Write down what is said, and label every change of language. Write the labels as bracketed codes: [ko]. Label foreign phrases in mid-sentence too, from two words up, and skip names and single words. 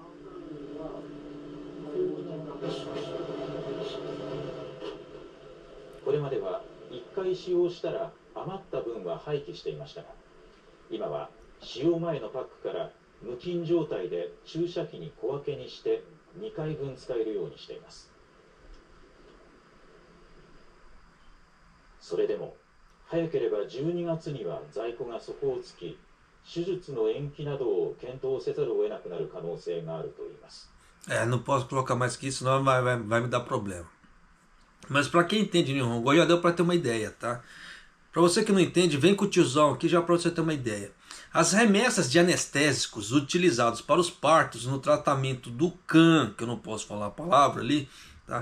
[ja] これまでは1回使用したら余った分は廃棄していましたが、今は使用前のパックから無菌状態で注射器に小分けにして2回分使えるようにしています。それでも早ければ12月には在庫が底をつき、手術の延期などを検討せざるを得なくなる可能性があると言います。 [pt] Não posso colocar mais que isso, senão vai me dar problema. Mas para quem entende Nihongo, já deu para ter uma ideia, tá? Para você que não entende, vem com o tiozão aqui já para você ter uma ideia. As remessas de anestésicos utilizados para os partos no tratamento do CAN, que eu não posso falar a palavra ali, tá?